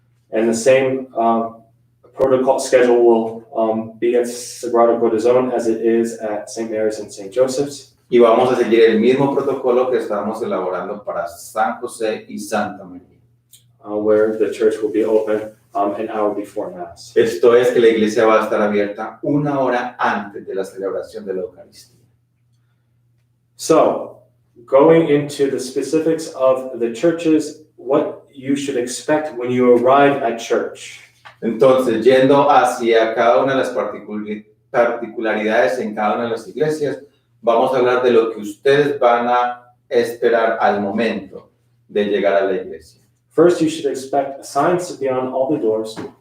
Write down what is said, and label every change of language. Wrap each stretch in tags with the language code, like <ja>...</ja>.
<en>And the same protocol schedule will be at Sagrado Corazón as it is at St. Mary's and St. Joseph's.</en> <es>Y vamos a seguir el mismo protocolo que estamos elaborando para San José y Santa María.</es> <en>Where the church will be open an hour before Mass.</en> <es>Esto es que la iglesia va a estar abierta 1 hora antes de la celebración de la Eucaristía.</es> <en>So, going into the specifics of the churches, what you should expect when you arrive at church.</en> <es>Entonces, yendo hacia cada una de las particularidades en cada una de las iglesias, vamos a hablar de lo que ustedes van a esperar al momento de llegar a la iglesia.</es> <en>First, you should expect signs to be on all the doors.</en>